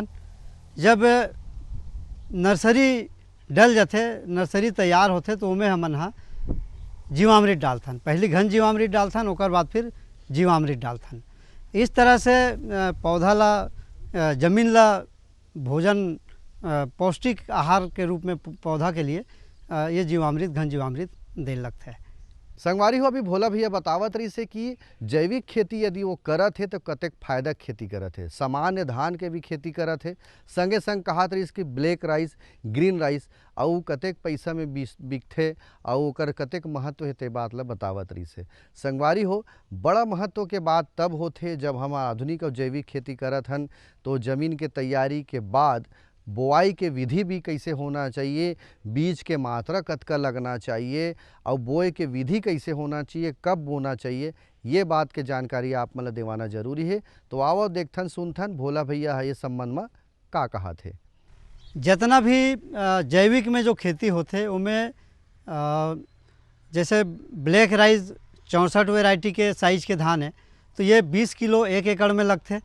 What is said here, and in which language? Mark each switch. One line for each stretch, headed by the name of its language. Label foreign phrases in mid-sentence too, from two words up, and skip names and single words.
Chhattisgarhi: जब नर्सरी डल जाते, नर्सरी तैयार होते तो उमें हमन हा जीवामृत डालथन। पहले घन जीवामृत डालथन, ओकर बाद फिर जीवामृत डालथन। इस तरह से पौधा ला जमीन ला भोजन पौष्टिक आहार के रूप में पौधा के लिए ये जीवामृत, घन जीवामृत देने लगता है। संगवारी हो अभी भोला भैया बतावत रही से कि जैविक खेती यदि वो करत है तो कतेक फायदा खेती करत है। सामान्य धान के भी खेती करत है, संगे संग कहत रही कि
English: black rice, green rice
Chhattisgarhi: और कतेक पैसा में बिकथे और ओकर कतेक महत्व है ते बात ला बतावत रही से। संगवारी हो बड़ा महत्व के बात तब होते जब हम आधुनिक और जैविक खेती करत हन तो जमीन के तैयारी के बाद बोआई के विधि भी कैसे होना चाहिए, बीज के मात्रा कतका लगना चाहिए और बोए के विधि कैसे होना चाहिए, कब बोना चाहिए, ये बात के जानकारी आप मतलब देवाना जरूरी है। तो आओ देखथन सुनथन भोला भैया ये संबंध में का कहा थे। जितना भी जैविक में जो खेती होते उनमें जैसे
English: black rice
Chhattisgarhi: 64 वैरायटी के साइज के धान है तो ये 20 किलो 1 एकड़ में लगते।